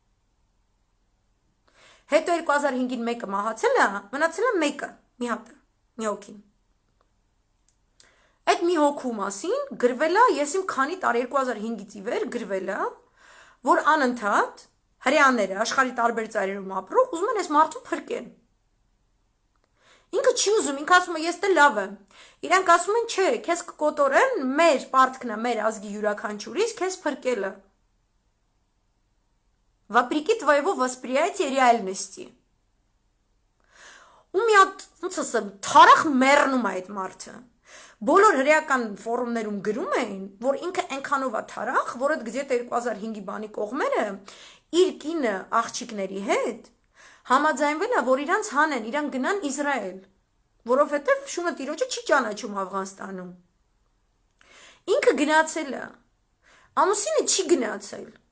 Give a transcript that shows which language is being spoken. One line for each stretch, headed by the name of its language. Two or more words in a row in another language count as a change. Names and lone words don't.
Armenian: Հետո 2005-ին մեկը մահացել է, մնացել է մեկը, մի հատը, մի հոգին։ Այդ մի հոգու մասին գրվել է, ես իմ քանի տարի 2005-ից ի վեր գրվել է, որ անընդհատ հրեաները աշխարհի տարբեր ծայրերում ապրող ուզում են այս մարդուն փրկեն։ Ինքը չի ուզում, ինքը ասում է ես դե լավ եմ։ Իրանք ասում են չէ, քեզ կկոտորեն, մեր պարտքն է, մեր ազգի յուրաքանչյուրից քեզ փրկելը։
Russian: Вопреки твоего восприятия реальности։
Armenian: Ու մի հատ, ոնց ասեմ, թարախ մեռնում է այդ մարդը։ Բոլոր հրեական ֆորումներում գրում էին, որ ինքը այնքանով է թարախ, որ այդ գզետ 2005-ի բանի կողմերը իր կինը աղջիկների հետ համաձայնվել է, որ իրանց հանեն, իրան գնան Իսրայել, որովհետև շունը տիրոջը չի ճանաչում Աֆղանստանում։ Ինքը գնացել է, ամուսինը չի գնացել։